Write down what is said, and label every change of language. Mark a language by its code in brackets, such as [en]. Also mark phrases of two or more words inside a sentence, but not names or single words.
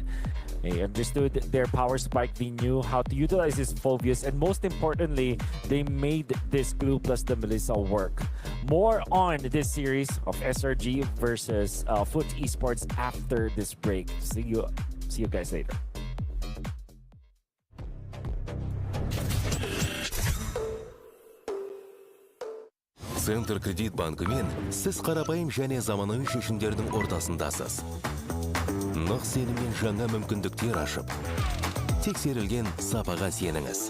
[en] They understood their power spike, they knew how to utilize this Phobius, and most importantly, they made this Glue plus the Melissa work. More on this series of SRG versus Foot Esports after this break. See you guys later. [kk] Центр кредит банкымен сіз қарапайым және заманауи шешімдердің ортасындасыз. Нық сеніммен жаңа мүмкіндіктер ашып, тексерілген сапаға сеніңіз.